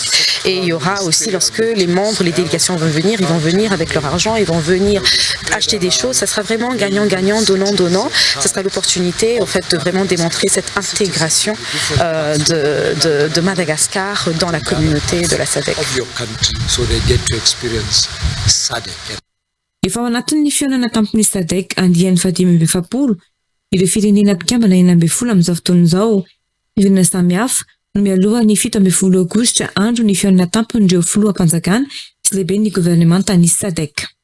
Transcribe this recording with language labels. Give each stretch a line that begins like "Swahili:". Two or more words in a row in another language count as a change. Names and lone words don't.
French: Et il y aura aussi, lorsque les membres, les délégations vont venir, ils vont venir avec leur argent, ils vont venir acheter des choses, ça sera vraiment gagnant-gagnant, donnant-donnant. Ça sera l'opportunité en fait, de vraiment démontrer cette intégration de Madagascar dans la communauté de la SADC.
Malagasy: Efa ao anatin'ny fihaonana tampony SADC andian'ny 550 ireo firenena mpikambana 40 amin'izao fotoan'izao. Firenena samihafa no mialoha ny 17 aogositra andro ny fihaonana tampon'ireo filoham-panjakana sy lehibe ny gouvernemanta ny SADC.